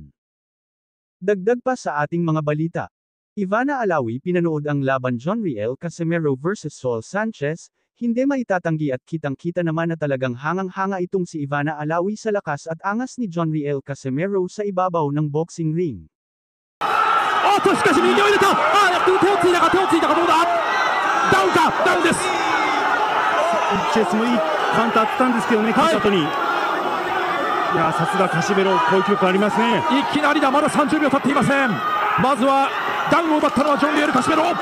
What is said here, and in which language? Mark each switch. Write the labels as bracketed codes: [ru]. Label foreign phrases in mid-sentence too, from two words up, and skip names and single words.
[tl] Dagdag pa sa ating mga balita. Ivana Alawi pinanood ang laban John Riel Casimero vs Saul Sanchez, hindi maitatanggi at kitang-kita naman na talagang hangang-hanga itong si Ivana Alawi sa lakas at angas ni John Riel Casimero sa ibabaw ng [en] boxing ring. [ja] しかし右を入れた。手をついたかどうだ。ダウンか、ダウンです。チェスもいいカウンターあったんですけどね、勝った後に。いや、さすがカシメロ、攻撃力ありますね。いきなりだ、まだ30秒経っていません。まずはダウンを奪ったのはジョン・リエル・カシメロ。